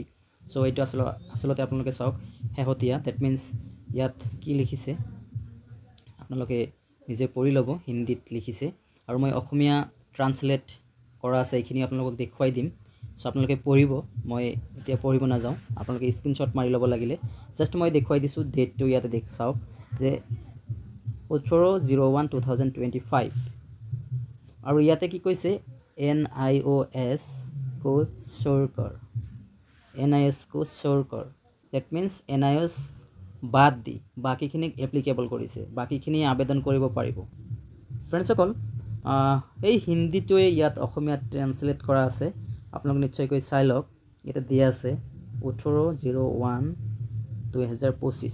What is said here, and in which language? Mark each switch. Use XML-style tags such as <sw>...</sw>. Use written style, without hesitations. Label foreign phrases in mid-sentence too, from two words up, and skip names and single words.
<as>সো এইটো আচলতে আপোনালোকে চাওক শেহতীয়া,</as> <en>that means</en> <as>ইয়াত কি লিখিছে আপোনালোকে নিজে পঢ়ি ল'ব, হিন্দীত লিখিছে আৰু মই অসমীয়া ট্ৰান্সলেট কৰা আছে, এইখিনি আপোনালোকক দেখুৱাই দিম। সো আপোনালোকে পঢ়িব, মই এতিয়া পঢ়িব নাযাওঁ, আপোনালোকে স্ক্ৰীনশ্বট মাৰি ল'ব লাগিলে। জাষ্ট মই দেখুৱাই দিছোঁ ডেটটো ইয়াতে চাওক যে 18/01/2025। আৰু ইয়াতে কি কৈছে,</as> <hi>NIOS को श्योर कर, NIS को श्योर कर।</hi> <en>that means</en> <as>NIOS বাদ দি বাকীখিনিক এপ্লিকেবল কৰিছে, বাকীখিনি আবেদন কৰিব পাৰিব। ফ্ৰেণ্ডছসকল, এই হিন্দীটোৱে ইয়াত অসমীয়াত ট্ৰান্সলেট কৰা আছে, আপোনালোকে নিশ্চয়কৈ চাই লওক। ইয়াতে দিয়া আছে 18/01/2025।</as>